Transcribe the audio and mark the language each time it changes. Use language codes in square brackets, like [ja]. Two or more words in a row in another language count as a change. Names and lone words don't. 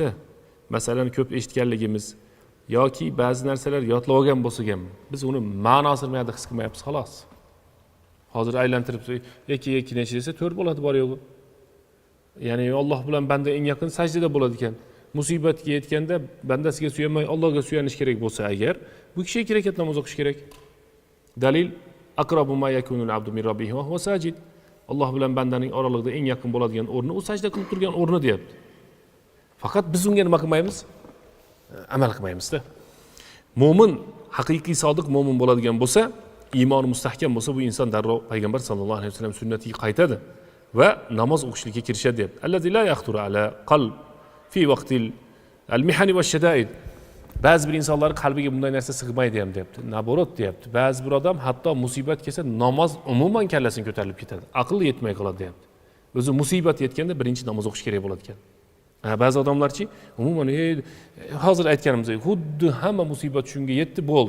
[uz] Masalan, ko'p eshitganligimiz yoki ba'zi narsalar yodlab olgan bo'lsa ham, biz uni ma'nosini mayda his qilmayapmiz, xolos. Hozir aylantirib 2 necha desa 4 bo'ladi, bor yo'g'i. Ya'ni Alloh bilan banda eng yaqin sajdada bo'ladi ekan. Musibatga yetganda bandasiga suyanmay Allohga suyanish kerak bo'lsa agar, bu kishi ikki rakat namoz o'qish kerak. [ar] Dalil أقرب ما يكون العبد من ربه وهو ساجد. [uz] Alloh bilan bandaning oralig'ida eng yaqin bo'ladigan o'rni u sajda qilib turgan o'rni deyapti. Faqat biz unga nima qilmaymiz? Amal qilmaymiz-da. Mo'min, haqiqiy sodiq mo'min bo'ladigan bo'lsa, iymoni mustahkam bo'lsa, bu inson darrov payg'ambar [ar] صلى الله عليه وسلم [uz] sunnatiga qaytadi va namoz o'qishlikka kirishadi deyapti. [ar] الذي لا يخطر على قلب في وقت المحن والشدائد. [uz] Ba'zi bir insonlar qalbiga bunday narsa sig'maydi ham deyapti. Naborot deyapti. Ba'zi bir odam hatto musibat kelsa namoz umuman kallasini ko'tarilib ketadi. Aql yetmay qoladi deyapti. O'zi musibat yetganda birinchi namoz o'qish kerak bo'ladi ekan. Ba'zi odamlarchi umuman hozir aytganimizdek xuddi hamma musibat shunga yetdi bo'ldi.